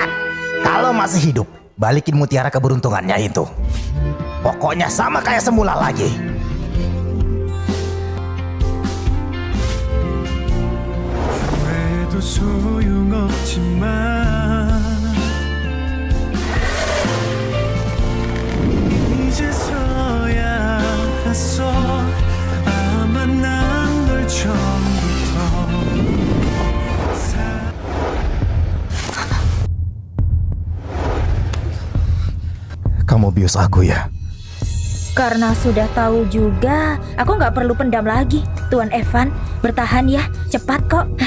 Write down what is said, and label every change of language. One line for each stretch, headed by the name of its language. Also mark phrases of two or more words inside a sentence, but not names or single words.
Indonesian: Ingat, kalau masih hidup, balikin mutiara keberuntungannya itu. Pokoknya sama kayak semula lagi.
Korean: 후회도 소용없지만 이제서야 알았어 아마 난 널 처음부터
Indonesian: Kamu bius aku ya? Karena sudah tahu juga, aku nggak perlu pendam lagi. Tuan Evan, bertahan ya, cepat kok.